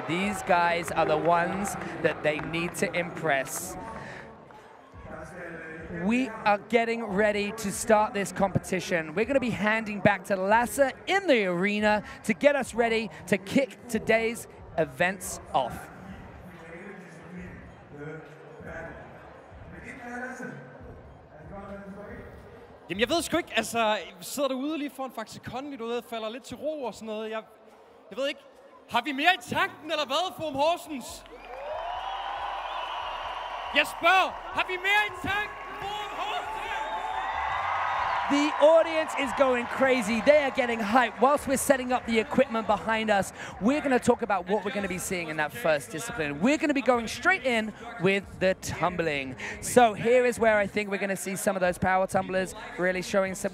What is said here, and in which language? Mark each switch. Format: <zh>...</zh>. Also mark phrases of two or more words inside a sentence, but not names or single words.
<en>These guys are the ones that they need to impress. We are getting ready to start this competition. We're going to be handing back to Lasse in the arena to get us ready to kick today's events off.</en> <da>Jamen, jeg ved sgu ikke, altså, sidder derude lige foran Faxikon, du ved, falder lidt til ro og sådan noget. Jeg ved ikke, har vi mere i tanken, eller hvad, Forum Horsens? Jeg spørger, har vi mere i tanken, Forum Horsens?</da> <en>The audience is going crazy. They are getting hyped. Whilst we're setting up the equipment behind us, we're going to talk about what we're going to be seeing in that first discipline. We're going to be going straight in with the tumbling. So here is where I think we're going to see some of those power tumblers really showing some.</en>